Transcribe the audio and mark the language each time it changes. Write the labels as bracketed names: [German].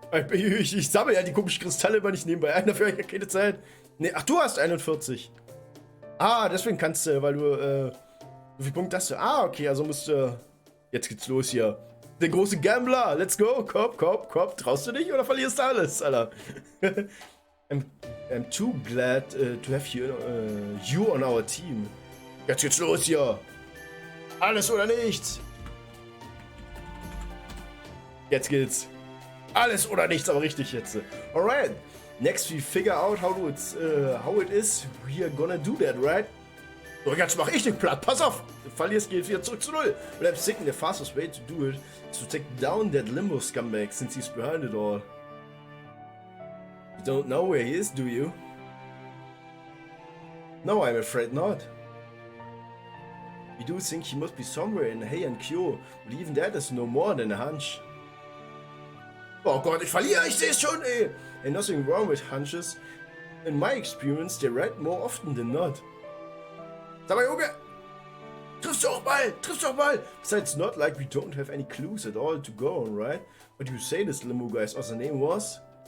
[German] Ich sammle ja die komischen Kristalle immer nicht nebenbei ein, dafür habe ich ja keine Zeit. Nee, ach, du hast 41. Ah, deswegen kannst du, weil du, wie viel Punkte hast du? Ah, okay, also musst du, jetzt geht's los hier. Der große Gambler, [English] let's go, [German] komm. Traust du dich oder verlierst du alles, Alter? [English] I'm too glad to have you on our team. [German] Jetzt geht's los hier. Alles oder nichts. Jetzt geht's. Alles oder nichts, aber richtig jetzt. [English] Alright. Next we figure out how it is we are gonna do that, right? [German] So, jetzt mach ich den platt. Pass auf. Du verlierst, geht wieder zurück zu 0. [English] And I'm thinking the fastest way to do it is to take down that limbo scumbag since he's behind it all. You don't know where he is, do you? No, I'm afraid not. You do think he must be somewhere in Heian Kyo, but even that is no more than a hunch. [German] Oh Gott, ich verliere, ich sehe es schon, ey. [English] And nothing wrong with hunches. In my experience, they're right more often than not. [German] Sag mal, Junge! Triffst doch mal! [English] Besides, not like we don't have any clues at all to go on, right? But you say this limo guy's other name was?